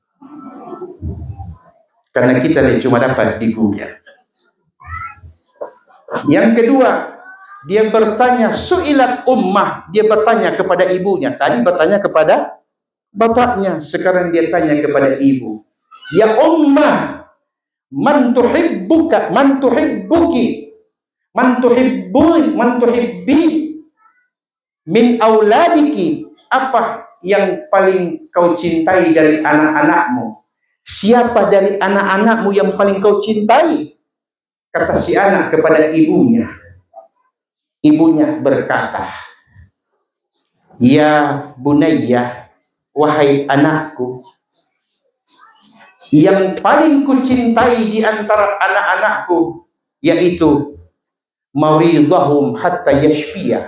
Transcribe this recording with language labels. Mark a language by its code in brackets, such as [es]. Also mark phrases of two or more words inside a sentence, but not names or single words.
[id] Karena kita cuma dapat di Google. Yang kedua, dia bertanya, [ar] سئلت أمه, [id] dia bertanya kepada ibunya. Tadi bertanya kepada bapaknya, sekarang dia tanya kepada ibu. [ar] يا أماه, من تحبك، من تحبك، من تحبي من أولادك. [id] Apa yang paling kau cintai dari anak-anakmu? Siapa dari anak-anakmu yang paling kau cintai? Kata si anak kepada ibunya. Ibunya berkata, [ar] يا بني, [id] wahai anakku, yang paling kucintai di antara anak-anakku yaitu [ar] مريضهم حتى يشفى.